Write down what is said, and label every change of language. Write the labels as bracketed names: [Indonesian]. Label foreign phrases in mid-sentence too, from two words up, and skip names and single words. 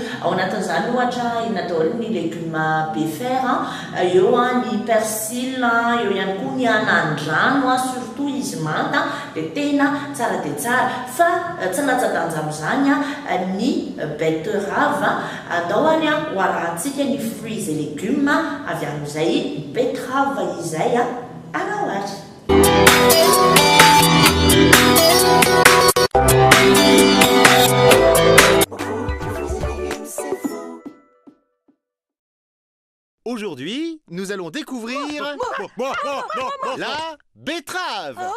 [Malagasy] Ao anatin'izany ohatra inatao ny légume be fer eo ny persil, eo ihany koa ny anandrano surtout izy manta dia tena tsara dia tsara. Fa tsy latsa-danja amin'izany ny betterave andao any ho arahantsika ny [French] fruits et légumes [Malagasy] avy amin'izay betterave izay anao azy. [French] Aujourd'hui, nous allons découvrir la betterave.